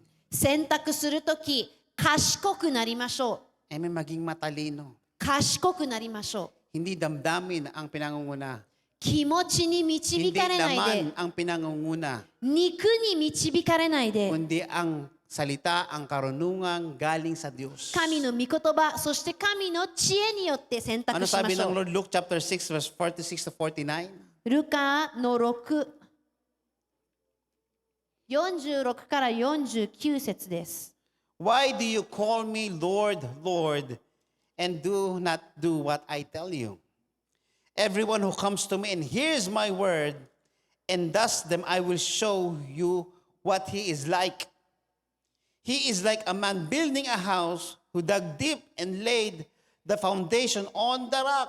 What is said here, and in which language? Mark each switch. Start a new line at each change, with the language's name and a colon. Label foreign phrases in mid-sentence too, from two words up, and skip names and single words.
Japanese: 選択するとき賢くなりましょう。
Filipino: Amen. Maging matalino.
Japanese: 賢くなりましょう。
Filipino: Hindi damdamin ang pinangunguna.
Japanese: 気持ちに導
Filipino: Hindi
Japanese: かれないで
Filipino: laman ang pinangunguna.
Japanese: 肉に導かれないで
Filipino: Kundi ang salita, ang karunungan galing sa Diyos.
Japanese: 神の御言葉そして神の知恵によって選択
Filipino: Ano
Japanese: しま
Filipino: sabi
Japanese: しょ
Filipino: ng
Japanese: う。
English: Lord? Luke chapter 6 verse 46 to 49.
Japanese: ルカの46から49節です。
English: Why do you call me Lord, Lord, and do not do what I tell you? Everyone who comes to me and hears my word and does them, I will show you what he is like. He is like a man building a house who dug deep and laid the foundation on the rock.